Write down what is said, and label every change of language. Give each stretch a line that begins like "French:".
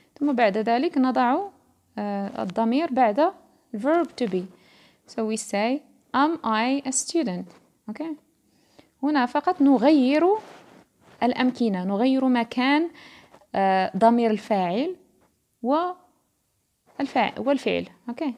Arabic: ثم بعد ذلك نضع الضمير بعد verb to be.
English: So we say am I a student okay.
Arabic: هنا فقط نغير الأمكنة نغير مكان ضمير الفاعل والفعل okay.